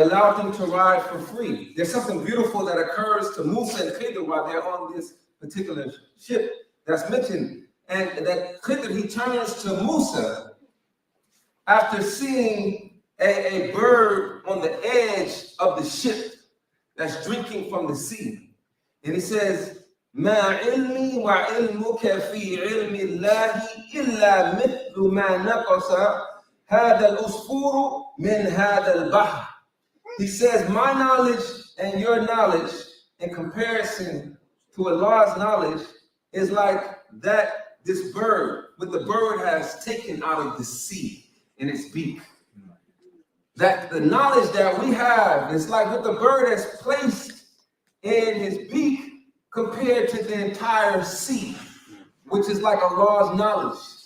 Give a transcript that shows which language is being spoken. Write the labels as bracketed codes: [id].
[en] They allow him to ride for free. There's something beautiful that occurs to Musa and Khidr while they're on this particular ship that's mentioned. And that Khidr, he turns to Musa after seeing a bird on the edge of the ship that's drinking from the sea. And he says, [ar] مَا عِلْمِي وَعِلْمُكَ فِي عِلْمِ اللَّهِ إِلَّا مِثْلُ مَا نَقَصَ هَذَا الْأُصْفُورُ مِنْ هَذَا الْبَحْرِ. [en] He says, my knowledge and your knowledge in comparison to Allah's knowledge is like that this bird, what the bird has taken out of the sea in its beak. That the knowledge that we have is like what the bird has placed in his beak compared to the entire sea, which is like Allah's knowledge.